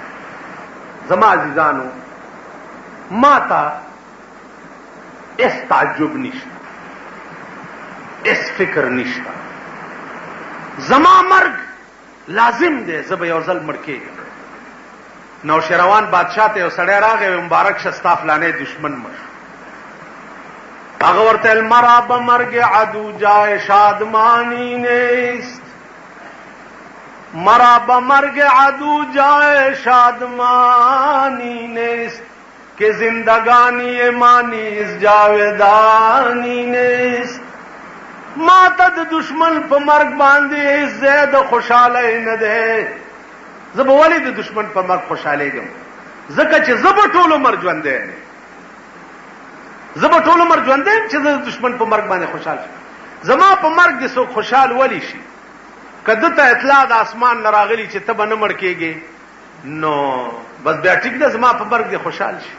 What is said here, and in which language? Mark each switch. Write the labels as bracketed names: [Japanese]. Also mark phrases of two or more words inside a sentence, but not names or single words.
[Pashto] زما عزیزانو، ما ته اس تعجب نشته، اس فکر نشته. زما مرګ لازم دی، زه به یو ځل مړ کېږم. نوشیروان بادشاہ ته یو سړی راغی، مبارک شه ستا فلانی دشمن مړ شو. هغه ورته ویل [Persian] مرا به مرګ عدو جای شادمانی نیست، مرا به مرگ عدو جای شادمانی نیست، که زندگانی ما نیز جاودانی نیست. [Pashto] ما ته د دشمن په مرګ باندې زید خوشاله نه ده. زه به ولې د دشمن په مرګ خوشالېږم؟ ځکه چې زه به ټول عمر ژوندی یم. زه به ټول عمر ژوندی یم چې زه د دشمن په مرګ باندې خوشحال شم. زما په مرګ دې څوک خوشحال ولی شي؟ که ده ته اطلاع د اسمان نه راغلي چې ته به نه مړ کېږې نو بس بیا ټیک ده، زما په مرګ دې خوشحال شي.